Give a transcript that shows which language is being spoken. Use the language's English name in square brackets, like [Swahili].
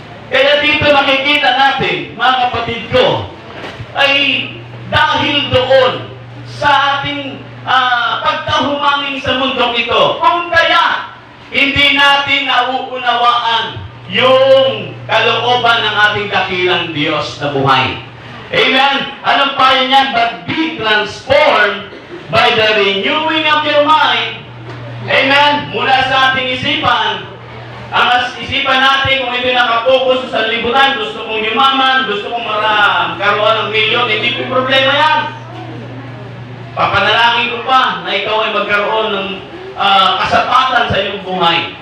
[Filipino] Kaya dito makikita natin, mga kapatid ko, ay dahil doon sa ating pagkahumangin sa mundong ito, kung kaya hindi natin nauunawaan yung kalooban ng ating dakilang Diyos na buhay. Amen? Anong payo niyan? [English] But be transformed by the renewing of your mind. Amen? [Filipino] Mula sa ating isipan, ang isipan natin kung hindi nakapokus sa libutan, gusto kong yumaman, gusto kong karoon ng milyon, hindi po problema yan. Papanalangin ko pa na ikaw ay magkaroon ng kasapatan sa iyong buhay.